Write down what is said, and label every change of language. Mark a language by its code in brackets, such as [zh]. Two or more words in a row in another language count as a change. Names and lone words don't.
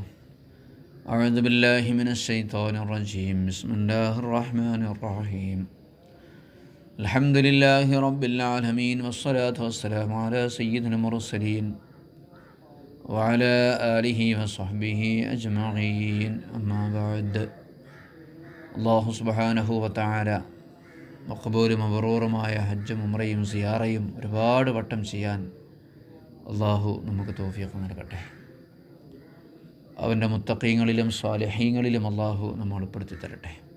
[ar] أعوذ بالله من الشيطان الرجيم. بسم الله الرحمن الرحيم. الحمد لله رب العالمين والصلاة والسلام على سيدنا المرسلين وعلى آله وصحبه أجمعين. أما بعد. الله سبحانه وتعالى [ml] മഖബൂലും മബ്റൂറുമായ ഹജ്ജും ഉംറയും സിയാറയും ഒരുപാട് വട്ടം ചെയ്യാൻ അല്ലാഹു നമുക്ക് തൗഫീഖ് നൽകട്ടെ. അവൻ്റെ മുത്തഖീങ്ങളിലും സ്വാലിഹീങ്ങളിലും അല്ലാഹു നമ്മെ ഉൾപ്പെടുത്തി തരട്ടെ.